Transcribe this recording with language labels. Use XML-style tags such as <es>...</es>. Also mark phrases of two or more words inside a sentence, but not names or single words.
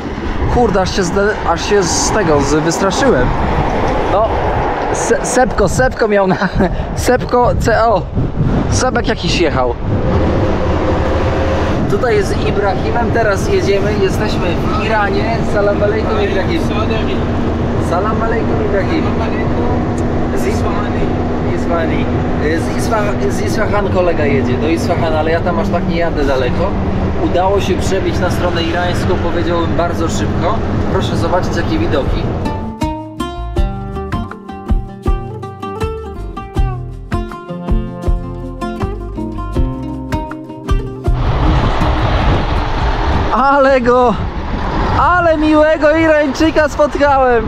<pl>Kurde, aż się wystraszyłem. No, Sepko miał na... Sepko CO. Sebek jakiś jechał. Tutaj jest z Ibrahimem, teraz jedziemy, jesteśmy w Iranie.</pl> <ar>سلام عليكم إبراهيم. سلام عليكم إبراهيم.</ar> <pl>Z Isfahan kolega jedzie, do Isfahan, ale ja tam aż tak nie jadę daleko. Udało się przebić na stronę irańską, powiedziałbym bardzo szybko. Proszę zobaczyć jakie widoki. Ale miłego Irańczyka spotkałem.</pl>